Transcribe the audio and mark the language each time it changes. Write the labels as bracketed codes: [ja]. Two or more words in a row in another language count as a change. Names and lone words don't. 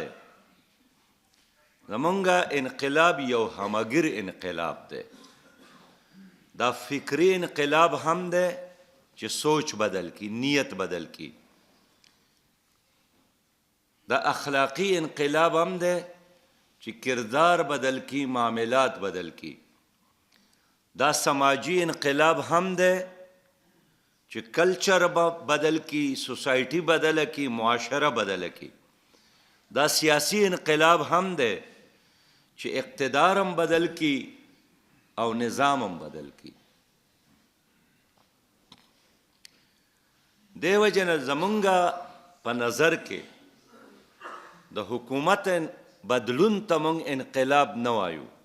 [ps] زمونږ انقلاب یو همګیر انقلاب دی. دا فکری انقلاب هم دی چې سوچ بدل کی، نیت بدل کی. دا اخلاقی انقلاب هم دی چې کردار بدل کی، معاملات بدل کی. دا سماجی انقلاب هم دی چې کلچر بدل کی، سوسائٹی بدل کی، معاشره بدل کی. دا سیاسی انقلاب هم دی چې اقتدار هم بدل کی او نظام هم بدل کی. دیو جن زمونږه په نظر کې د حکومت بدلون ته مونږ انقلاب نه وایو.